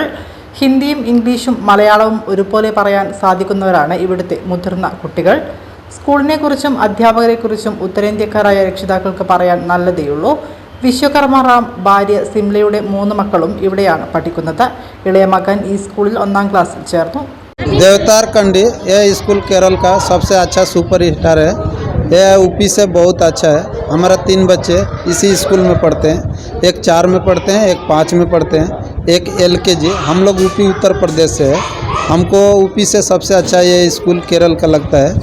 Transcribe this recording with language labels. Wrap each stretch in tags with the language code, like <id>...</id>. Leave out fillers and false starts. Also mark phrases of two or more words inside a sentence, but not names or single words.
<ml>ഹിന്ദിയും ഇംഗ്ലീഷും മലയാളവും ഒരുപോലെ പറയാൻ സാധിക്കുന്നവരാണ് ഇവിടുത്തെ മുതിർന്ന കുട്ടികൾ. സ്കൂളിനെക്കുറിച്ചും അധ്യാപകരെക്കുറിച്ചും ഉത്തരേന്ത്യക്കാരായ രക്ഷിതാക്കൾക്ക് പറയാൻ നല്ലതേയുള്ളൂ. വിശ്വകർമ്മ റാം ഭാര്യ സിംലയുടെ 3 മക്കളും ഇവിടെയാണ് പഠിക്കുന്നത്. ഇളയ മകൻ ഈ സ്കൂളിൽ 1ാം ക്ലാസ്സിൽ ചേർന്നു.</ml> <hi>देवतारकंडी यह स्कूल केरल का सबसे अच्छा</hi> <en>super star</en> <hi>है। यह UP से बहुत अच्छा है। हमारा 3 बच्चे इसी स्कूल में पढ़ते हैं। एक 4 में पढ़ते हैं, एक 5 में पढ़ते हैं, एक LKG। हम लोग UP उत्तर प्रदेश से है। हमको UP से सबसे अच्छा ये स्कूल केरल का लगता है।</hi>